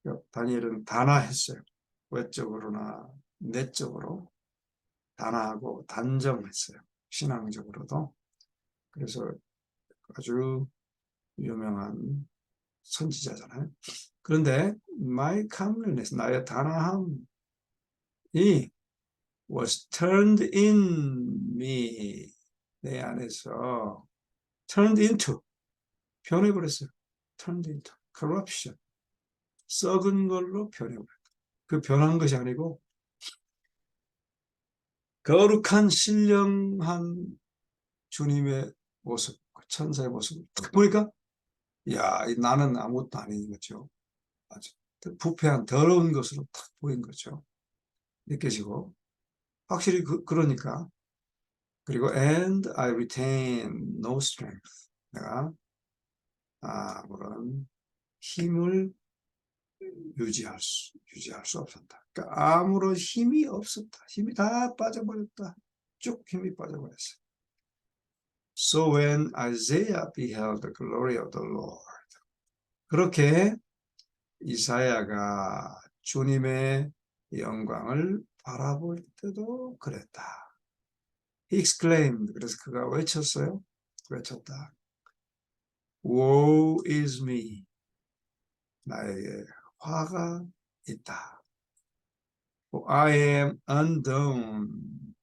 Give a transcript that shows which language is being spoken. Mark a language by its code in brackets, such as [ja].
[ko] 다니엘은 단아했어요. 외적으로나 내적으로 단아하고 단정했어요. 신앙적으로도. 그래서 아주 유명한 선지자잖아요. 그런데 [en] my comeliness, [ko] 나의 단아함이 [en] was turned in me, [ko] 내 안에서 [en] turned into, [ko] 변해버렸어요. [en] turned into, corruption, [ko] 썩은 걸로 변해버렸다. 그 변한 것이 아니고 거룩한 신령한 주님의 모습, 천사의 모습을 딱 보니까 야, 나는 아무것도 아닌 거죠. 아주 부패한 더러운 것으로 딱 보인 거죠. 느껴지고 확실히 그러니까. 그리고 [en] and I retain no strength. [ko] 내가 아무런 힘을 유지할 수 없었다. 그러니까 아무런 힘이 없었다. 힘이 다 빠져버렸다. 쭉 힘이 빠져버렸어요. [en] So when Isaiah beheld the glory of the Lord, [ko] 그렇게 이사야가 주님의 영광을 바라볼 때도 그랬다. [en] He exclaimed, [ko] 그래서 그가 외쳤다. [en] Woe is me. [ko] 나에게 화가 있다. [en] For I am undone.